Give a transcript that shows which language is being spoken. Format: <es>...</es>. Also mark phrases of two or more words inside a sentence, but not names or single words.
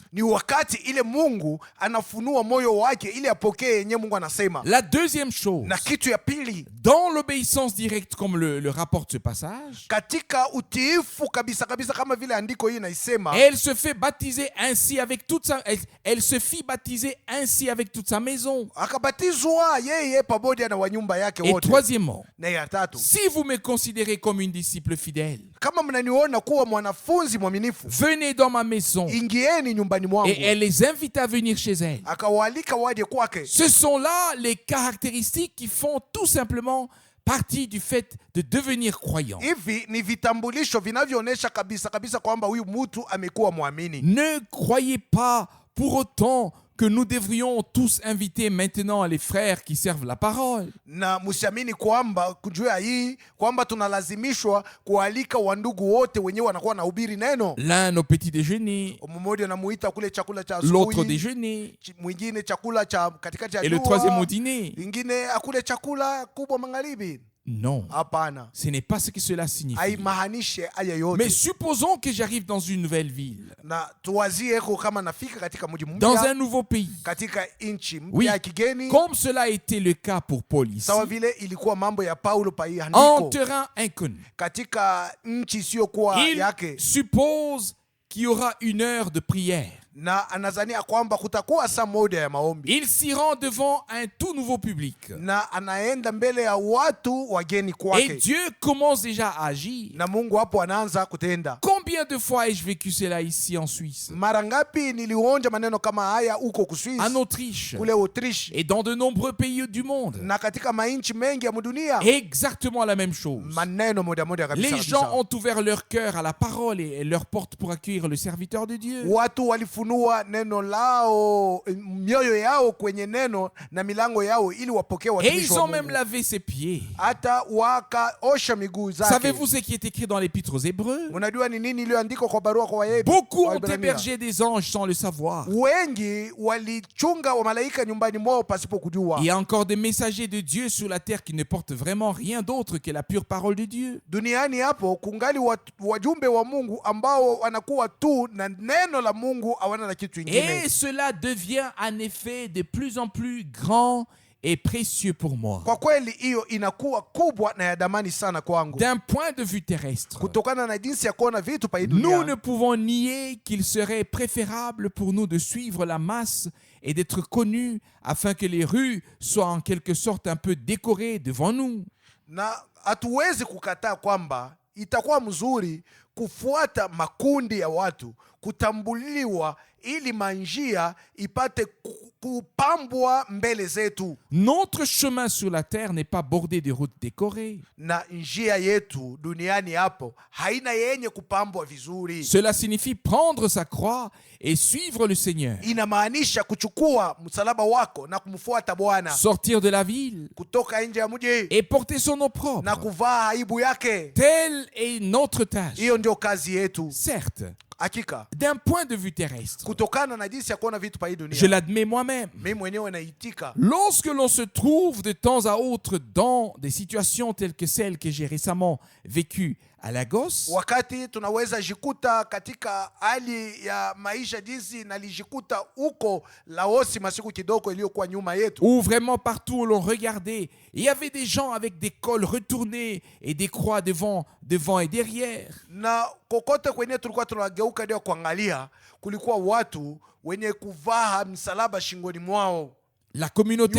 <sw>Ni wakati ile Mungu anafunua moyo wake ili apokee yenye Mungu anasema.</sw> <fr>La deuxième chose,</fr> <sw>Na kitu ya pili,</sw> <fr>dans l'obéissance directe, comme le rapporte ce passage,</fr> <sw>katika utiifu kabisa kabisa kama vile andiko hii inaisema,</sw> <fr>elle se fait baptiser ainsi avec toute sa, elle se fit baptiser ainsi avec toute sa maison.</fr> <sw>akabatizwa yeye pamoja na wanyumba yake</sw> <fr>Et</fr> <sw>wote.</sw> <fr>troisièmement,</fr> <sw>Na ya tatu,</sw> <fr>si vous me considérez comme une disciple fidèle,</fr> <sw>kama mnaniona kuwa mwanafunzi mwaminifu,</sw> <fr>venez dans ma maison.</fr> <sw>ingieni nyumbani mwangu.</sw> <fr>Et elle les invite à venir chez elle.</fr> <sw>Akawaalika waje kwake.</sw> <fr>Ce sont là les caractéristiques qui font tout simplement partie du fait de devenir croyant.</fr> <sw>Hivi ni vitambulisho vinavyoonyesha kabisa kabisa kwamba huyu mtu amekuwa mwamini.</sw> <fr>Ne croyez pas pour autant que nous devrions tous inviter maintenant les frères qui servent la parole.</fr> <sw>Na msiamini kwamba kujua hii kwamba tunalazimishwa kualika wandugu wote wenyewe wanakuwa nahubiri neno.</sw> <fr>L'un au petit déjeuner,</fr> <sw>Mmoja anamuita kule chakula cha</sw> <fr>l'autre au</fr> <sw>asubuhi,</sw> <fr>déjeuner,</fr> <sw>mwingine chakula cha katikati ya</sw> <fr>et le</fr> <sw>jua,</sw> <fr>troisième au dîner.</fr> <sw>ingine akule chakula kubwa magharibi.</sw> <fr>Non,</fr> <sw>Hapana,</sw> <fr>ce n'est pas ce que cela signifie.</fr> <sw>haimaanishe haya yote.</sw> <fr>Mais supposons que j'arrive dans une nouvelle ville,</fr> <sw>Na tuwazie kama nafika katika mji</sw> <fr>dans un</fr> <sw>mpya,</sw> <fr>nouveau pays.</fr> <sw>katika nchi mpya</sw> <fr>Oui,</fr> <sw>ya kigeni,</sw> <fr>comme cela a été le cas pour Paul ici,</fr> <sw>sawa vile ilikuwa mambo ya Paulo pa hii</sw> <fr>en</fr> <sw>andiko,</sw> <fr>terrain inconnu.</fr> <sw>katika nchi isiyokuwa</sw> <fr>Il</fr> <sw>yake,</sw> <fr>suppose qu'il y aura une heure de prière.</fr> <sw>na anazania kwamba kutakuwa saa moja ya maombi,</sw> <fr>Il s'y rend devant un tout nouveau public.</fr> <sw>na anaenda mbele ya watu wageni</sw> <fr>Et</fr> <sw>kwake,</sw> <fr>Dieu commence déjà à agir.</fr> <sw>na Mungu hapo anaanza kutenda.</sw> <fr>Combien de fois ai-je vécu cela ici en Suisse,</fr> <sw>Mara ngapi nilionja maneno kama haya huko Kuswisi,</sw> <fr>en Autriche</fr> <sw>kule Autriche,</sw> <fr>et dans de nombreux pays du monde?</fr> <sw>na katika mainchi mengi ya dunia,</sw> <fr>Exactement la même chose.</fr> <sw>maneno moja moja kabisa</sw> <fr>Les gens</fr> <sw>kabisa.</sw> <fr>ont ouvert leur cœur à la parole et leur porte pour accueillir le serviteur de Dieu.</fr> <sw>Watu walifunua neno lao, mioyo yao kwenye neno na milango yao ili wapokee</sw> <fr>Et</fr> <sw>watumishi</sw> <fr>ils</fr> <sw>wa</sw> <fr>ont même</fr> <sw>Mungu.</sw> <fr>lavé ses pieds.</fr> <sw>Hata wakaosha miguu zake.</sw> <fr>Savez-vous ce qui est écrit dans l'Épître aux Hébreux?</fr> <sw>Mnajua ni nini iliyoandikwa kwa barua kwa Waebrania?</sw> <fr>Beaucoup ont hébergé des anges sans le savoir.</fr> <sw>Wengi walichunga wa malaika nyumbani mwao pasipo kujua.</sw> <fr>Il y a encore des messagers de Dieu sur la terre qui ne portent vraiment rien d'autre que la pure parole de Dieu.</fr> <sw>Duniani hapo kungali wajumbe wa Mungu ambao wanakuwa tu na neno la Mungu, hawana na kitu kingine.</sw> <fr>Et cela devient en effet de plus en plus grand et précieux pour moi.</fr> <sw>Kwa kweli hiyo inakuwa kubwa na ya damani sana kwangu,</sw> <fr>D'un point de vue terrestre,</fr> <sw>kutokana na jinsi ya kuona vitu pa hii</sw> <fr>nous</fr> <sw>dunia.</sw> <fr>ne pouvons nier qu'il serait préférable pour nous de suivre la masse et d'être connus afin que les rues soient en quelque sorte un peu décorées devant nous.</fr> <sw>Na hatuwezi kukataa kwamba itakuwa mzuri kufuata makundi ya watu, kutambuliwa ili manjia ipate kupambwa mbele zetu.</sw> <fr>Notre chemin sur la terre n'est pas bordé de routes décorées.</fr> <sw>Na njia yetu duniani hapo haina yenye kupambwa vizuri.</sw> <fr>Cela signifie prendre sa croix et suivre le Seigneur.</fr> <sw>Inamaanisha kuchukua msalaba wako na kumfuata Bwana,</sw> <fr>Sortir de la ville</fr> <sw>kutoka nje ya mji</sw> <fr>et porter son nom propre.</fr> <sw>na kuvaa aibu yake.</sw> <fr>Telle est notre tâche.</fr> <sw>Hiyo ndio kazi yetu.</sw> <fr>Certes,</fr> <sw>Hakika</sw> <fr>d'un point de vue terrestre,</fr> <sw>kutokana na jinsi ya kuona vitu pa hii</sw> <fr>je</fr> <sw>dunia,</sw> <fr>l'admets moi-même.</fr> <sw>mimi mwenyewe naitika.</sw> <fr>Lorsque l'on se trouve de temps à autre dans des situations telles que celles que j'ai récemment vécues à Lagos,</fr> <sw>Wakati tunaweza jikuta katika hali ya maisha jinsi nalijikuta huko Laosi masiku kidogo iliyokuwa nyuma yetu,</sw> <fr>où vraiment partout où l'on regardait, il y avait des gens avec des cols retournés et des croix devant et derrière.</fr> <sw>na kokote kwenye tulikuwa tunageuka ndio kuangalia, kulikuwa watu wenye kuvaa msalaba shingoni mwao.</sw> <fr>La communauté</fr>